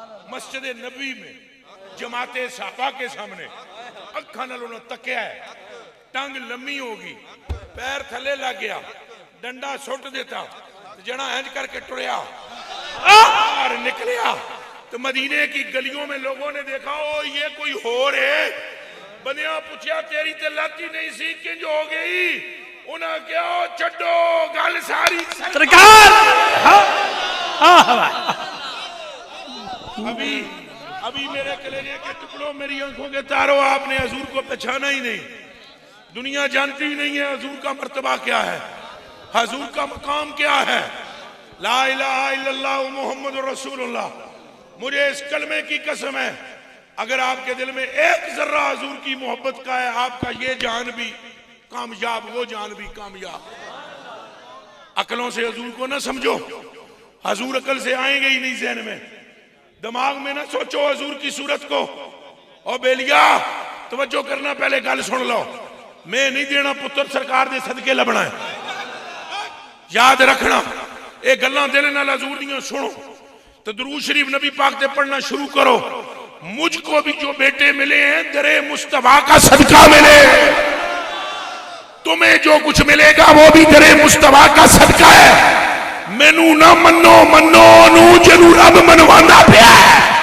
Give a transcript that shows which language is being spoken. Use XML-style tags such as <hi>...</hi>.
<ur>مسجد نبی میں جماعت صحابہ کے سامنے</ur> <pa>اکھاں نال انہوں تکیا ہے, ٹنگ لمبی ہوگی, پیر تھلے لگ گیا, ڈنڈا سٹ دیتا, جنا ہینج کر کے ٹریا باہر نکلیا</pa> <ur>تو مدینے کی گلیوں میں لوگوں نے دیکھا</ur> <pa>او یہ کوئی ہو رہے. بندیاں پوچھیا تیری تے لت ہی نہیں سی کنج ہو گئی؟ انہاں کہا چھڈو گل ساری سرکار.</pa> <ur>ابھی میرے کلیجے کے ٹکڑوں میری آنکھوں کے تاروں آپ نے حضور کو پہچانا ہی نہیں. دنیا جانتی ہی نہیں ہے حضور کا مرتبہ کیا ہے, حضور کا مقام کیا ہے. لا الہ الا اللہ محمد رسول اللہ. مجھے اس کلمے کی قسم ہے اگر آپ کے دل میں ایک ذرہ حضور کی محبت کا ہے, آپ کا یہ جان بھی کامیاب, وہ جان بھی کامیاب. عقلوں سے حضور کو نہ سمجھو, حضور عقل سے آئیں گے ہی نہیں ذہن میں, دماغ میں نہ سوچو حضور کی صورت کو.</ur> <pa>اور بیلیا توجہ کرنا, پہلے گل سن لو, میں نہیں دینا پتر سرکار دے صدقے لبنا ہے, یاد رکھنا. اے گلاں دل نال حضور دیاں سنو تو درود شریف نبی پاک تے پڑھنا شروع کرو.</pa> <ur>مجھ کو بھی جو بیٹے ملے ہیں درے مصطفیٰ کا صدقہ ملے, تمہیں جو کچھ ملے گا وہ بھی درے مصطفیٰ کا صدقہ ہے.</ur> <pa>مینو نہ منو منو نو جنو رب منوانا پیا ہے.</pa>